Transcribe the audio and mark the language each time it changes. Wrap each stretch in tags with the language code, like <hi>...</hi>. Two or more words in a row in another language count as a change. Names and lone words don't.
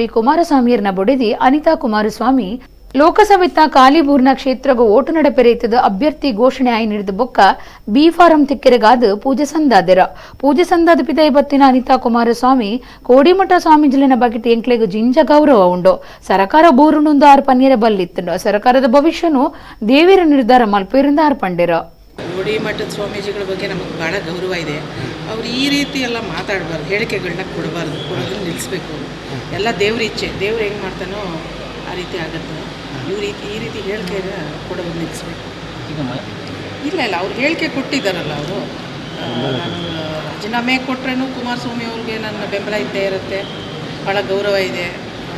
<tcy>ಕುಮಾರಸ್ವಾಮಿಯರ್ನ ಬೊಡಿದಿ ಅನಿತಾ ಕುಮಾರಸ್ವಾಮಿ ಲೋಕಸಭೆತ ಕಾಲಿಬೂರ್ನ ಕ್ಷೇತ್ರಗೂ ಓಟು ನಡೆಪೆರೆಯುತ್ತದೆ ಅಭ್ಯರ್ಥಿ ಘೋಷಣೆ ಆಯಿ ನೀಡಿದ ಬೊಕ್ಕ ಬಿ ಫಾರಂ ತಿಕ್ಕೆರೆಗಾದ ಪೂಜೆ ಸಂದಾದೆರ. ಪೂಜೆ ಸಂದಾದ ಪಿತಾಯಿ ಬತ್ತಿನ ಅನಿತಾ ಕುಮಾರಸ್ವಾಮಿ ಕೋಡಿಮಠ ಸ್ವಾಮೀಜಿಲಿನ ಬಗೆಟ್ ಎಂಕ್ಲೆಗ್ ಜಿಂಜ ಗೌರವ ಉಂಡು. ಸರ್ಕಾರ ಬೋರುನೊಂದು ಆರು ಪನ್ನೀರೆ ಬಲ್ಲಿತ್ತಂಡು. ಸರ್ಕಾರದ ಭವಿಷ್ಯನು ದೇವಿರ ನಿರ್ಧಾರ ಮಲ್ಪೇರಿಂದ ಆರು ಪಂಡಿರ.</tcy> <kn>ಕೋಡಿಮಠದ ಸ್ವಾಮೀಜಿಗಳ ಬಗ್ಗೆ ನಮಗೆ ಭಾಳ ಗೌರವ ಇದೆ. ಅವ್ರು ಈ ರೀತಿ ಎಲ್ಲ ಮಾತಾಡಬಾರ್ದು, ಹೇಳಿಕೆಗಳನ್ನ ಕೊಡಬಾರ್ದು, ಕೊಡೋದನ್ನ ನಿಲ್ಲಿಸ್ಬೇಕು. ಎಲ್ಲ ದೇವ್ರ ಇಚ್ಛೆ, ದೇವ್ರು ಹೆಂಗೆ ಮಾಡ್ತಾನೋ ಆ ರೀತಿ ಆಗುತ್ತೆ. ಈ ರೀತಿ ಹೇಳಿಕೆ ಕೊಡೋದನ್ನ ನಿಲ್ಲಿಸ್ಬೇಕು. ಇಲ್ಲ ಅವ್ರು ಹೇಳಿಕೆ ಕೊಟ್ಟಿದ್ದಾರಲ್ಲ, ಅವರು ನಾನು ರಾಜೀನಾಮೆ ಕೊಟ್ಟರೇನು ಕುಮಾರಸ್ವಾಮಿ ಅವ್ರಿಗೆ ನನ್ನ ಬೆಂಬಲ ಇದ್ದೇ ಇರುತ್ತೆ, ಭಾಳ ಗೌರವ ಇದೆ.</kn>